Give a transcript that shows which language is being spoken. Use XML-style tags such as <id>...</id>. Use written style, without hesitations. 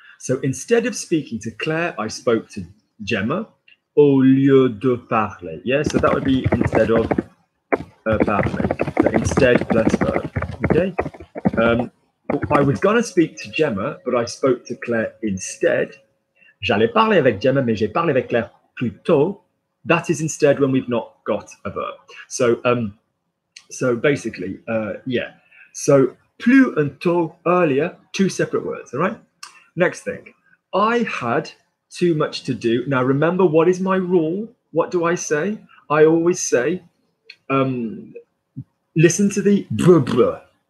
<en>So instead of speaking to Claire, I spoke to Gemma,</en> <fr>au lieu de parler.</fr> <en>Yeah, so that would be instead of parler. So instead plus verb, okay? I was going to speak to Gemma, but I spoke to Claire instead.</en> <fr>J'allais parler avec Gemma, mais j'ai parlé avec Claire plus tôt.</fr> <en>That is instead when we've not got a verb. So, so basically, yeah. So plus and tôt earlier, two separate words. All right. Next thing, I had too much to do. Now remember, what is my rule? What do I say? I always say, listen to the brr.</en>